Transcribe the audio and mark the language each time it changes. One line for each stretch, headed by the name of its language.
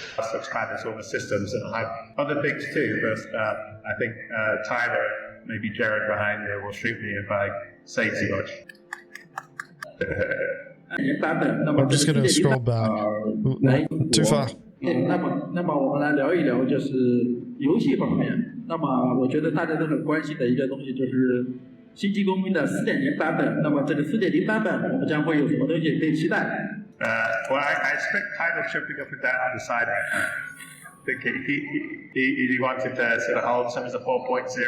English: Subscribers all the systems and have other things too, but I think Tyler, maybe Jared behind me, will shoot me if I say too much. I'm just gonna scroll back. Too far.
Chinese: 那么我们来聊一聊就是游戏方面。那么我觉得大家都很关心的一个东西就是星际公民的 4.0 版本。那么这个 4.0 版本我们将会有什么东西可以期待？
English: Well, I expect Tyler jumping up and down on the side right now. I think he wanted to sort of hold some of the 4.0.